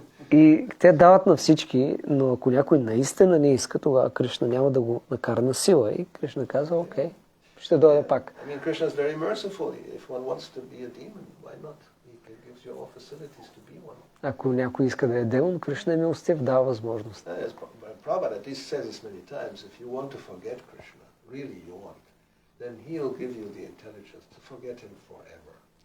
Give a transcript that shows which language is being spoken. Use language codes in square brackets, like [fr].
[bg] И те дават на всички, но ако някой наистина не иска, тогава Кришна няма да го накара на сила. И Кришна казва, окей, ще дойда пак. [en] I mean, Krishna is very merciful. If one wants to be a demon, why not? He gives you all facilities to be one. [bg] Ако някой иска да е демон, Кришна е милостив, дава възможност. [en] Prabhupada at least says this many times, if you want to forget Krishna, really you want, then he'll give you the intelligence to forget him forever.